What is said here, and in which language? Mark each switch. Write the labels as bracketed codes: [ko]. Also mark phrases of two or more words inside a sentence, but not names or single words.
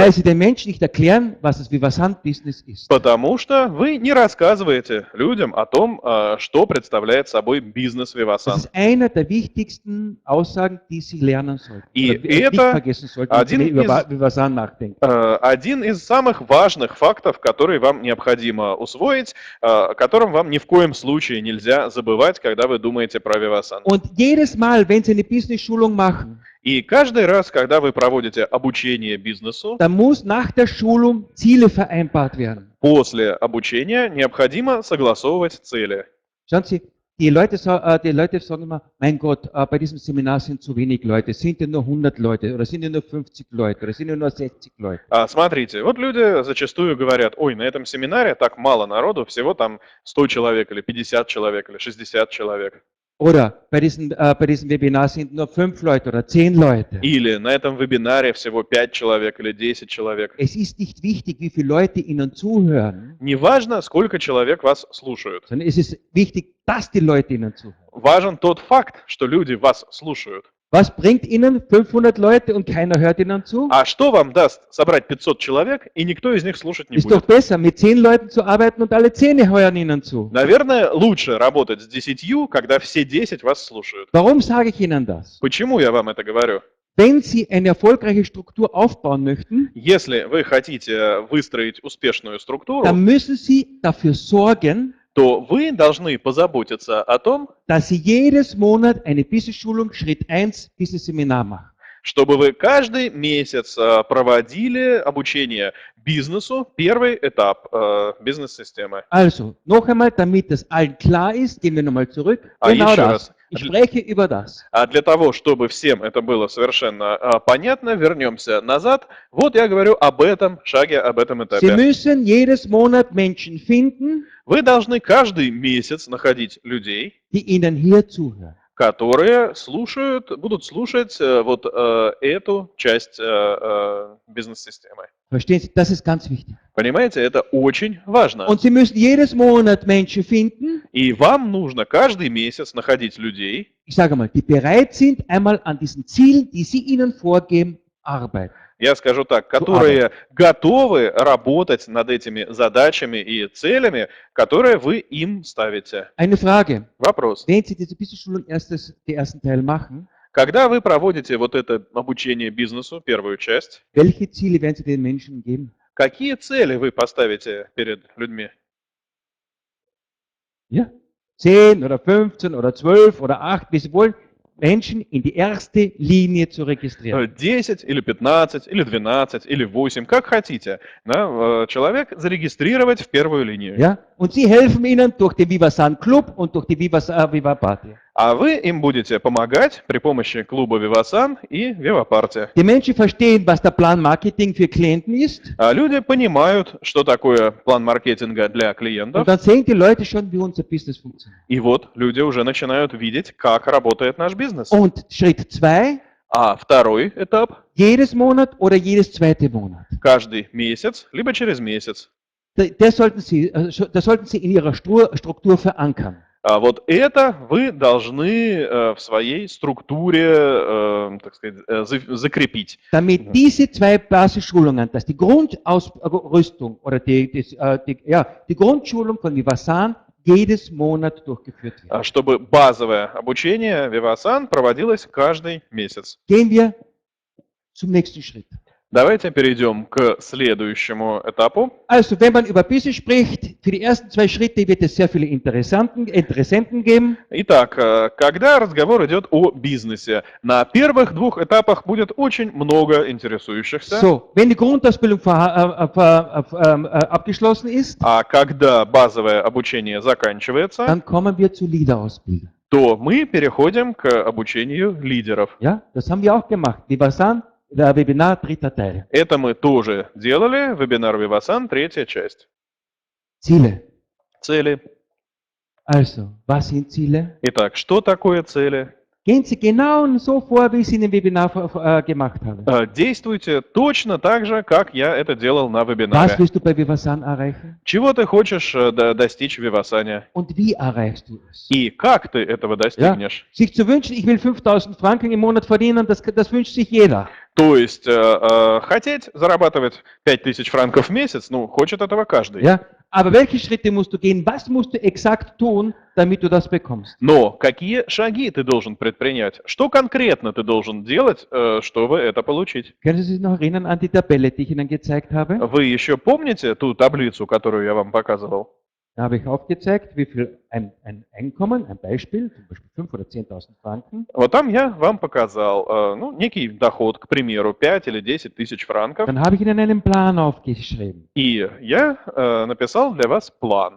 [de] weil Sie den Menschen nicht erklären, was das Vivasan-Business ist. [ru] потому что вы не рассказываете людям о том, что представляет собой бизнес [de] Das Vivasan. ist einer der wichtigsten Aussagen, die Sie lernen sollten. [ru] И [de] Oder nicht [ru] это [de] vergessen sollten, wenn Sie [ru] один [de] über [ru] из- [de] Vivasan nachdenken. [ru] Один из самых важных фактов, который вам необходимо усвоить, о котором вам ни в коем случае нельзя забывать, когда вы думаете про Vivasan. [de] Und jedes Mal, wenn Sie eine Business-Schulung machen, [ru] И каждый раз, когда вы проводите обучение бизнесу, [de] dann muss nach der Schulung Ziele vereinbart werden. [ru] после обучения необходимо согласовывать цели. [de] Schauen Sie, die Leute sagen immer, mein Gott, bei diesem Seminar sind zu wenig Leute, sind ja nur 100 Leute oder sind ja nur 50 Leute oder sind ja nur 60 Leute. [ru] Смотрите, вот люди зачастую говорят, ой, на этом семинаре так мало народу, всего там 100 человек или 50 человек или 60 человек. [de] Oder bei diesem Webinar sind nur 5 Leute oder 10 Leute. [ru] Или на этом вебинаре всего 5 человек или 10 человек. [de] Es ist nicht wichtig, wie viele Leute Ihnen zuhören, [ru] Неважно, сколько человек вас слушают. [de] sondern es ist wichtig, dass die Leute Ihnen zuhören. [ru] Важен тот факт, что люди вас слушают. [de] Was bringt Ihnen 500 Leute und keiner hört Ihnen zu? [ru] А что вам даст собрать 500 человек, и никто из них слушать не [de] Ist doch [ru] будет? [de] besser, mit 10 Leuten zu arbeiten und alle 10 hören Ihnen zu. [ru] Наверное, лучше работать с 10, когда все 10 вас слушают. [de] Warum sage ich Ihnen das? [ru] Почему я вам это говорю? [de] Wenn Sie eine erfolgreiche Struktur aufbauen möchten, [ru] Если вы хотите выстроить успешную структуру, [de] dann müssen Sie dafür sorgen, [ru] то вы должны позаботиться о том, [de] dass Sie jedes Monat eine Business-Schulung Schritt 1 Business-Seminar machen. [ru] чтобы вы каждый месяц проводили обучение бизнесу, первый этап бизнес-системы. [de] Also, noch einmal, damit das allen klar ist, gehen wir nochmal zurück. Ah, Genau [ru] еще [de] das. [ru] раз. [de] Ich spreche über das. [ru] А для того, чтобы всем это было совершенно понятно, вернемся назад. Вот я говорю об этом шаге, об этом [de] Sie [ru] этапе. [de] müssen jedes Monat Menschen finden, [ru] Вы должны каждый месяц находить людей, [de] die Ihnen hier zuhören. [ru] которые будут слушать вот эту часть бизнес-системы. [de] Verstehen Sie? Das ist ganz wichtig. [ru] Понимаете, это очень важно. [de] Und Sie müssen jedes Monat Menschen finden, [ru] И вам нужно каждый месяц находить людей, [de] ich sage mal, die bereit sind, einmal an diesen Zielen, die Sie ihnen vorgeben, arbeiten. [ru] я скажу так, которые готовы работать над этими задачами и целями, которые вы им ставите. [de] Eine Frage. [ru] Вопрос. [de] Wenn Sie diese Business-Schulung den ersten Teil machen, [ru] Когда вы проводите вот это обучение бизнесу, первую часть, [de] welche Ziele werden Sie den Menschen geben? [ru] какие цели вы поставите перед людьми? [de] Ja? 10 oder 15 oder 12 oder 8, wie Sie wollen, Menschen in die erste Linie zu registrieren. [ru] 10 или 15, или 12, или 8, как хотите. Да, человек зарегистрировать в первую линию. [de] Ja? Und Sie helfen ihnen durch den Vivasan Club und durch die Viva Party. [ru] А вы им будете помогать при помощи клуба Vivasan и Viva-Party. [de] Die Menschen verstehen, was der Plan Marketing für Klienten ist. [ru] А люди понимают, что такое план маркетинга для клиентов. [de] Und dann sehen die Leute schon, wie unser Business funktioniert. [ru] И вот люди уже начинают видеть, как работает наш бизнес. [de] Und Schritt 2, [ru] А второй этап [de] jedes Monat oder jedes zweite Monat. [ru] каждый месяц, либо через месяц. [de] Das sollten Sie in Ihrer Struktur verankern. [ru] А вот это вы должны в своей структуре, так сказать, закрепить. [de] Damit diese zwei Basisschulungen, dass die Grundausrüstung oder die Grundschulung von Vivasan jedes Monat durchgeführt wird. [ru] Чтобы базовое обучение Vivasan проводилось каждый месяц. [de] Gehen wir zum nächsten Schritt. [ru] Давайте перейдем к следующему этапу. [de] Also, wenn man über Business spricht, für die ersten 2 Schritte wird es sehr viele Interessenten geben. [ru] Итак, когда разговор идет о бизнесе, на первых 2 этапах будет очень много интересующихся, [de] So, wenn die Grundausbildung abgeschlossen ist, [ru] а когда базовое обучение заканчивается, [de] dann kommen wir zur Leaderausbildung. [ru] то мы переходим к обучению лидеров. [de] Ja, das haben wir auch gemacht. Vivasan, der Webinar, 3. Teil. [ru] Это мы тоже делали, вебинар Vivasan, 3 часть. [de] Ziele. [ru] Цели. [de] Also, was sind Ziele? [ru] Итак, что такое цели? [de] Gehen Sie genau so vor, wie ich es in dem Webinar gemacht habe. [ru] Действуйте точно так же, как я это делал на [de] Was [ru] вебинаре. [de] willst du bei Vivasan erreichen? [ru] Чего ты хочешь достичь в Вивасане? [de] Und wie erreichst du es? [ru] И как ты этого достигнешь? [de] Sich zu wünschen, ich will 5.000 Franken im Monat verdienen, das wünscht sich jeder. [ru] То есть хотеть зарабатывать 5000 франков в месяц, ну, хочет этого каждый. [de] Ja? Aber welche Schritte musst du gehen? Was musst du exakt tun, damit du das bekommst? [ru] Но какие шаги ты должен предпринять? Что конкретно ты должен делать, чтобы это получить? [de] Können Sie sich noch erinnern an die Tabelle, die ich Ihnen gezeigt habe? [ru] Вы еще помните ту таблицу, которую я вам показывал? [de] Da habe ich aufgezeigt, wie viel ein Einkommen, ein Beispiel, zum Beispiel 5.000 oder 10.000 Franken, [ru] Вот там я вам показал, ну, некий доход, к примеру, 5 или 10 тысяч франков. [de] dann habe ich Ihnen einen Plan aufgeschrieben. [ru] И я написал для вас план.